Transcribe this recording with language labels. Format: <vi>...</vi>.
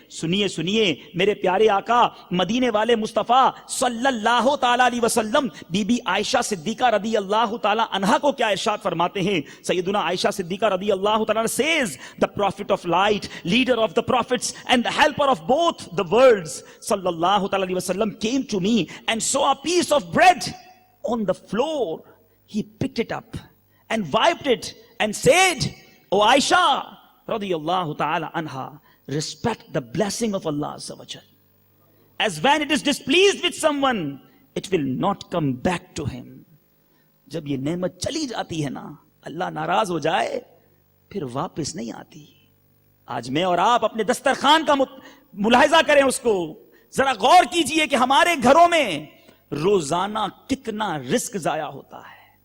<hi>सुनिए सुनिए मेरे प्यारे आका मदीने वाले मुस्तफा सल्लल्लाहु ताला अलैहि वसल्लम बीबी आयशा सिद्दीका रदी अल्लाह ताला अन्हा को क्या इरशाद फरमाते हैं.</hi> <en>सैयदुना Aisha Siddiqa रदी अल्लाह ताला says, the prophet of light, leader of the prophets and the helper of both the worlds सल्लल्लाहु ताला अलैहि वसल्लम came to me and saw a piece of bread on the floor. He picked it up and wiped it and said, O Aisha radiyallahu ta'ala anha, respect the blessing of Allah Azza wa Jal. As when it is displeased with someone, it will not come back to him.</en> <hi>जब ये नेमत चली जाती है ना, अल्लाह नाराज हो जाए, फिर वापस नहीं आती. आज मैं और आप अपने दस्तरखान का मुलाहिजा करें उसको. जरा गौर कीजिए कि हमारे घरों में रोजाना कितना रिस्क जाया होता है.</hi>